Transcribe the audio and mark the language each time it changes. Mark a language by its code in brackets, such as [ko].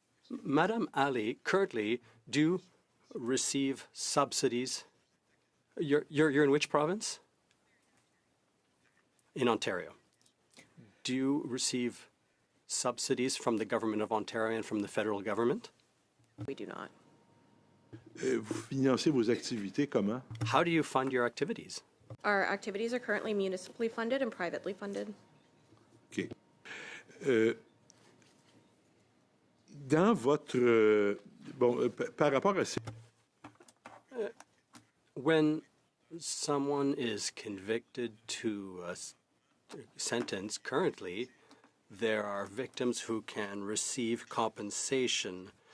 [en] Madame Ali, currently, do you receive subsidies? You're in which province? In Ontario. Do you receive subsidies from the government of Ontario and from the federal government? We do not. [fr] Vous financez vos activités comment? [en] How do you fund your activities? Our activities are currently municipally funded and privately funded. OK. [fr] dans votre... par rapport à ces... [en] When someone is convicted to a sentence currently, there are victims who can receive compensation.